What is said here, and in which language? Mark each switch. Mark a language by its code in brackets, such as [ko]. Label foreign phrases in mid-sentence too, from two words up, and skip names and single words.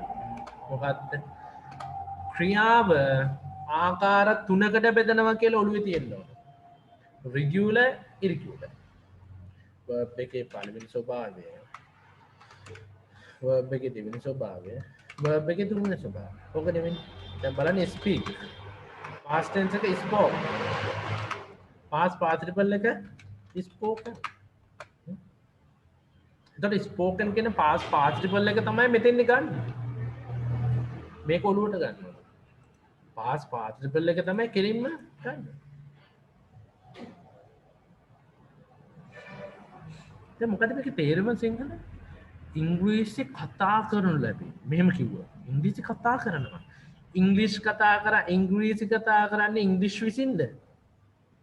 [si] මොකක්ද? ක්‍රියාව ආකාර තුනකට බෙදනවා කියලා ඔළුවේ තියෙන්න ඕන. [en] regular, irregular. [si] verb එකේ පළවෙනි ස්වභාවය, verb එකේ දෙවෙනි ස්වභාවය, verb එකේ තුන්වෙනි ස්වභාවය. ඔක නෙමෙයි. දැන් බලන්න speak. [en] past tense [si] එක spoke. [en] past participle [si] එක spoken. එතකොට spoken කියන [en] past participle [si] එක තමයි මෙතෙන්දි ගන්න. මේක ඔළුවට ගන්න ඕන. [en] past participle [si] එක තමයි කෙලින්ම ගන්න. දැන් මොකද මේකේ තේරුම සිංහල? ඉංග්‍රීසි කතා කරනු ලැබේ. මෙහෙම කිව්වා. ඉංග්‍රීසි කතා කරනවා. ඉංග්‍රීසි කතා කරා ඉංග්‍රීසි කතා කරන්නේ ඉංග්‍රීසි විසින්ද?